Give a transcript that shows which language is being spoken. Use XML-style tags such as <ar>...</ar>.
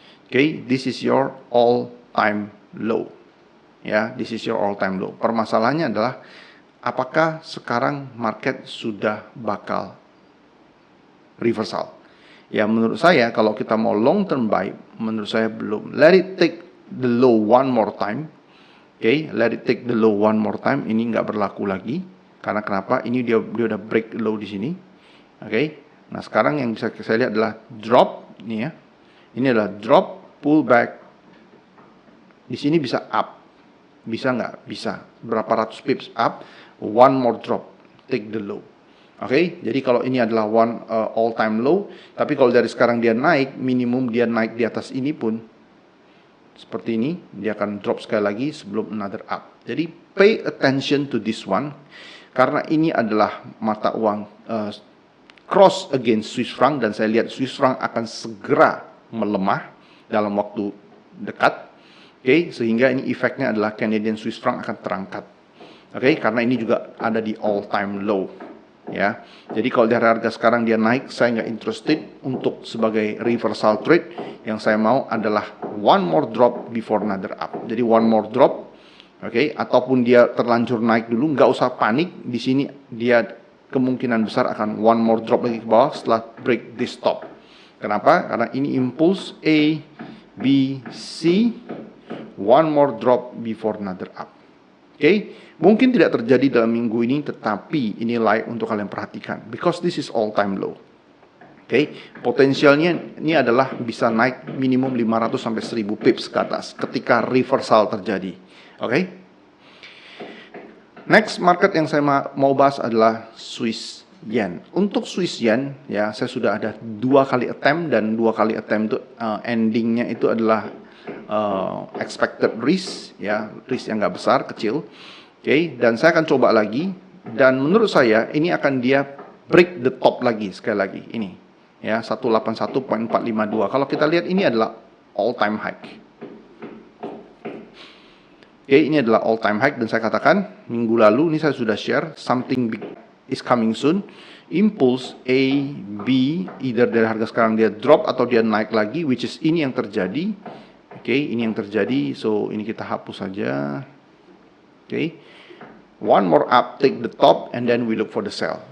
<en>Okay, this is your all-time low. Ya, this is your all-time low.</en> <id>Permasalahannya adalah apakah sekarang market sudah bakal reversal? Ya, menurut saya kalau kita mau long-term buy, menurut saya belum.</id> <en>Let it take the low one more time. Okay, let it take the low one more time.</en> <id>Ini nggak berlaku lagi. Karena kenapa? Ini dia udah break low di sini. Okay. Nah, sekarang yang bisa saya lihat adalah drop nih ya. Ini adalah drop, pull back. Di sini bisa up. Bisa nggak? Bisa.</id> <en>Berapa ratus pips up, one more drop, take the low.</en> <id>Oke, jadi kalau ini adalah</id> <en>one all time low,</en> <id>tapi kalau dari sekarang dia naik, minimum dia naik di atas ini pun seperti ini, dia akan drop sekali lagi sebelum</id> <en>another up.</en> <id>Jadi</id> <en>pay attention to this one,</en> <id>karena ini adalah mata uang cross against Swiss franc, dan saya lihat Swiss franc akan segera melemah dalam waktu dekat. Oke, sehingga ini efeknya adalah Canadian Swiss franc akan terangkat. Oke, karena ini juga ada di all time low. Ya, jadi kalau dari harga sekarang dia naik, saya nggak interested untuk sebagai reversal trade. Yang saya mau adalah</id> <en>one more drop before another up.</en> <id>Jadi</id> <en>one more drop,</en> <id>oke, ataupun dia terlanjur naik dulu, nggak usah panik. Di sini dia kemungkinan besar akan one more drop lagi ke bawah setelah</id> <en>break this top.</en> <id>Kenapa? Karena ini impulse A, B, C.</id> <en>One more drop before another up.</en> <id>Oke, mungkin tidak terjadi dalam minggu ini, tetapi ini layak untuk kalian perhatikan.</id> <en>Because this is all time low.</en> <id>Oke, potensialnya ini adalah bisa naik minimum 500 sampai 1000 pips ke atas ketika reversal terjadi. Oke. Next market yang saya mau bahas adalah Swiss Yen. Untuk Swiss Yen, ya saya sudah ada 2 kali attempt, dan 2 kali attempt itu endingnya itu adalah</id> <en>expected risk,</en> <id>ya, risk yang nggak besar, kecil. Oke, dan saya akan coba lagi, dan menurut saya ini akan dia</id> <en>break the top</en> <id>lagi, sekali lagi ini, ya, 181.452. Kalau kita lihat ini adalah all time high. Oke, ini adalah all time high, dan saya katakan minggu lalu ini saya sudah share</id> <en>something big is coming soon.</en> <id>Impulse A, B, either dari harga sekarang dia drop atau dia naik lagi,</id> <en>which is</en> <id>ini yang terjadi. Oke, ini yang terjadi. So ini kita hapus saja.</id> <en>Oke, one more up, take the top, and then we look for the sell.</en>